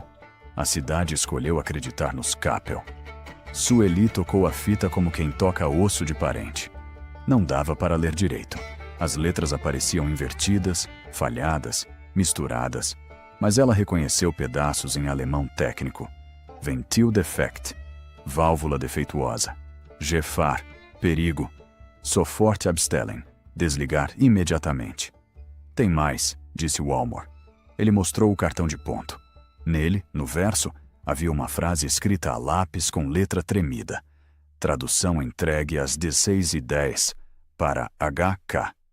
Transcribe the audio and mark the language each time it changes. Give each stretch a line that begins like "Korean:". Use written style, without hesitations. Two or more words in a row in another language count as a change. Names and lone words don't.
Portuguese: A cidade escolheu acreditar nos Capel. Sueli tocou a fita como quem toca osso de parente. Não dava para ler direito. As letras apareciam invertidas, falhadas, misturadas. mas ela reconheceu pedaços em alemão técnico. Ventildefekt, válvula defeituosa.
German: Gefahr, perigo. Sofort abstellen,
Portuguese: desligar imediatamente. Tem mais, disse Walmor. Ele mostrou o cartão de ponto. Nele, no verso, havia uma frase escrita a lápis com letra tremida. Tradução entregue às 16h10 para HK.